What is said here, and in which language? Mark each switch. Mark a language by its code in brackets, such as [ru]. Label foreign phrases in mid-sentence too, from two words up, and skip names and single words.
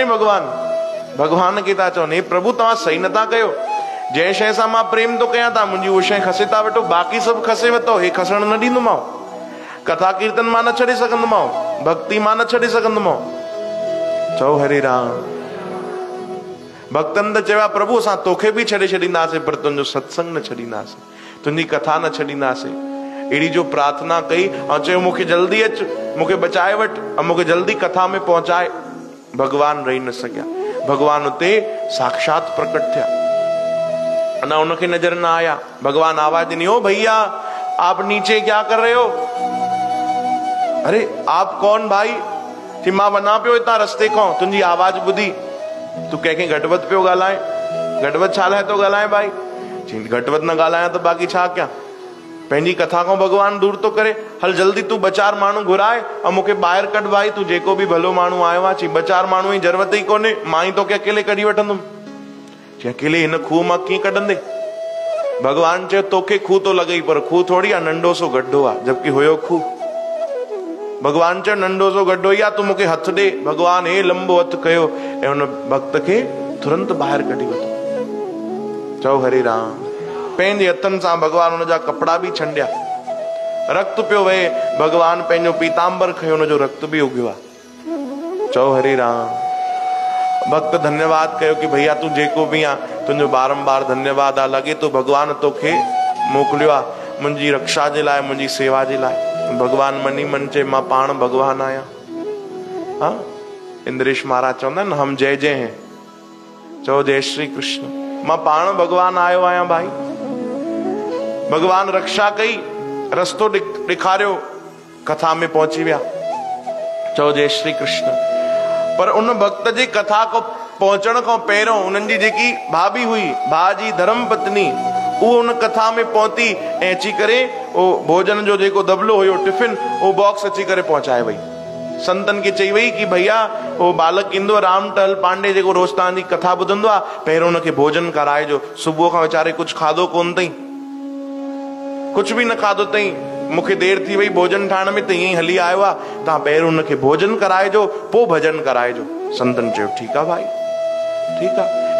[sd] भगवान खे था चवनि हे प्रभु तव्हां सही नथा कयो, जंहिं शइ सां मां प्रेम तो कयां तव्हां मुंहिंजी उहा शइ खसे था वठो, बाक़ी सभु खसे वरितो, हे खसण न ॾींदोमांव, कथा कीर्तन मां न छॾे सघंदोमांव, भक्ति मां न छॾे सघंदोमांव। चओ हरे राम। भक्तन त चयो प्रभु असां तोखे भी छॾे छॾींदासीं, पर तुंहिंजो सत्संग न छॾींदासीं, तुंहिंजी कथा न छॾींदासीं। अहिड़ी जो प्रार्थना कई ऐं चयो मूंखे जल्दी अच, मूंखे बचाए वठ, ऐं मूंखे जल्दी कथा में पहुचाए। भगवान रही न सकिया, भगवान उते साक्षात प्रकट थिया, अना उनखे नजर न आया। भगवान आवाज ॾिनी, [hi] ओ भैया आप नीचे क्या कर रहे हो? अरे आप कौन भाई? [sd] कि मां वञा पियो हितां रस्ते खां, तुंहिंजी आवाज ॿुधी, तू कंहिंखे घटवत पियो ॻाल्हाए? घटवत छा लाइ तो ॻाल्हाए भाई? चई घटि वधि न ॻाल्हायां त बाक़ी छा कयां, पंहिंजी कथा खां भॻवान दूर थो करे। हल जल्दी तूं ॿ चारि माण्हू घुराए ऐं मूंखे ॿाहिरि कढ भाई, तूं जेको बि भलो माण्हू आयो आहे। चई ॿ चारि माण्हू जी ज़रूरत ई कोन्हे, मां ई तोखे अकेले कढी वठंदुमि। चई अकेले हिन खूह मां कीअं कढंदे? भॻवान चयो तोखे खूह थो लॻई, पर खूह थोड़ी आहे, नंढो सो गड्ढो आहे, जबकि हुयो खूह। भॻवान चयो नंढो सो गड्ढो ई आहे, तूं मूंखे हथु ॾे। भॻवान हे लंबो हथु कयो ऐं हुन भक्त खे तुरंत ॿाहिरि कढी वरितो। चओ हरे राम। पंहिंजे हथनि सां भॻवान हुनजा कपिड़ा बि छंडिया, रक्त पियो वहे। भॻवान पंहिंजो पीताम्बर खयो, हुनजो रक्त बि उगियो आहे। चओ हरे राम। भक्त धन्यवाद कयो कि भैया तूं जेको बि आहे, तुंहिंजो बारंबार धन्यवाद आहे। लॻे तो भॻवान तोखे मोकिलियो आहे मुंहिंजी रक्षा जे लाइ, मुंहिंजी सेवा जे लाइ। भॻवान मनी मन चए मां पाण भॻवान आहियां। हाँ, इंद्रेश महाराज चवंदा आहिनि [hi] हम जय जय हैं। [sd] चओ जय श्री कृष्ण। मां पाण भॻवान आयो आहियां भाई। भॻवान रक्षा कई, रस्तो ॾेखारियो, कथा में पहुची विया। चओ जय श्री कृष्ण। पर उन भक्त जी कथा को पहुचण खां पहिरियों उन्हनि जी जेकी भाभी हुई, भाउ जी धर्म पत्नी, उहो उन कथा में पहुती ऐं अची करे उहो भोजन जो जेको दबलो हुयो, टिफिन, उहो बॉक्स अची करे पहुचाए वई। संतन खे चई वई कि भैया उहो बालक ईंदो राम टहल पांडे जेको रोज तव्हांजी कथा ॿुधंदो आहे, पहिरियों हुनखे भोजन कराइजो। सुबुह खां वीचारे कुछ खाधो कोन अथई, कुछ भी न खाधो अथई, मूंखे देर थी वई भोजन ठाहिण में, त ईअं ई हली आयो आहे। तव्हां पहिरियों हुनखे भोजन कराइजो, पोइ भजन कराइजो। संतन चयो ठीकु आहे भाई, ठीकु आहे।